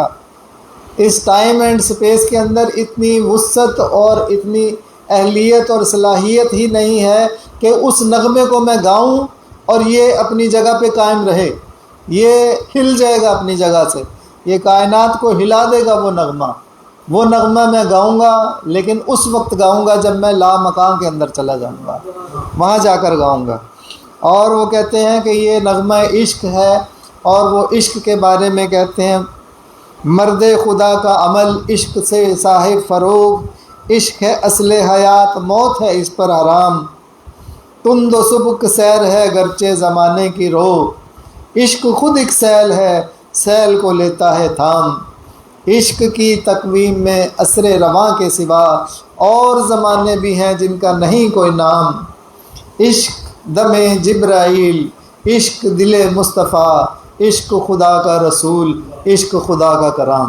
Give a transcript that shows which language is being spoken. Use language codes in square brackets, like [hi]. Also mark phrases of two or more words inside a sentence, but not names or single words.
[ur] اس [en] time and space [ur] کے اندر اتنی وسعت اور اتنی اہلیت اور صلاحیت ہی نہیں ہے کہ اس نغمے کو میں گاؤں اور یہ اپنی جگہ پہ قائم رہے، یہ ہل جائے گا اپنی جگہ سے، یہ کائنات کو ہلا دے گا وہ نغمہ میں گاؤں گا، لیکن اس وقت گاؤں گا جب میں لامکان کے اندر چلا جاؤں گا، وہاں جا کر گاؤں گا۔ اور وہ کہتے ہیں کہ یہ نغمہ عشق ہے، اور وہ عشق کے بارے میں کہتے ہیں مرد خدا کا عمل عشق سے صاحب فروغ، عشق ہے اصل حیات موت ہے اس پر حرام، تند و سبک سیر ہے گرچہ زمانے کی روح، عشق خود ایک سیل ہے سیل کو لیتا ہے تھام، عشق کی تقویم میں عصر رواں کے سوا اور زمانے بھی ہیں جن کا نہیں کوئی نام، عشق دم جبرائیل عشق دل مصطفیٰ، عشق خدا کا رسول عشق خدا کا کرام۔